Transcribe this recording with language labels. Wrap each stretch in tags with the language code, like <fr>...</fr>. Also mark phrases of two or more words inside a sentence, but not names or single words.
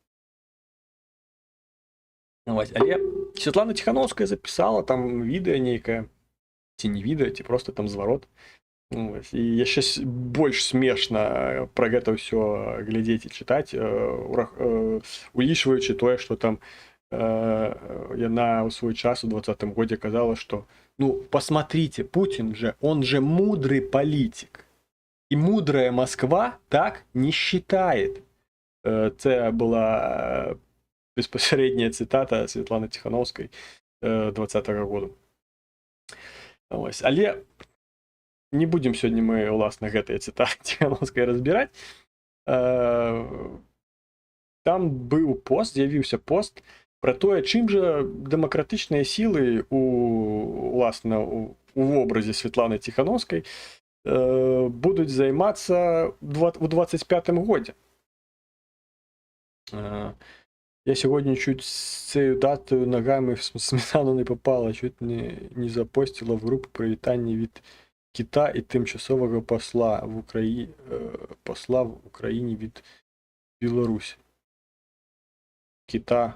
<be>Але Светлана Тихановская записала там відэа нейкае, ці не відэа, ці просто там зварот. І яшчэ больш смешна пра гэта ўсё глядзець і чытаць, улічваючы тое, што там яна ў свой час у 20-м годзе казала, што ну,</be> <ru>посмотрите, Путин же, он же мудрый политик. И мудрая Москва так не считает.</ru> <uk>Це була безпосередняя цитата</uk> <ru>Светланы Тихановской 20-го года.</ru> <uk>Ось.</uk> <be>Але не будем сёння мы, уласна, гэтыя цитаты Тихановскай разбирать. Там быў пост, з'явіўся пост про тое, чым жа дэмакратычныя сілы уласна у вобразе Светланы Тихановскай будуць займацца у 25-м годзе.</be> <uk>Я сьогодні чуть з цією датою ногами в сметану не попала, чуть не запостила в групу привітання від кита і тимчасового посла в Україні від Білорусі. Кита.</uk>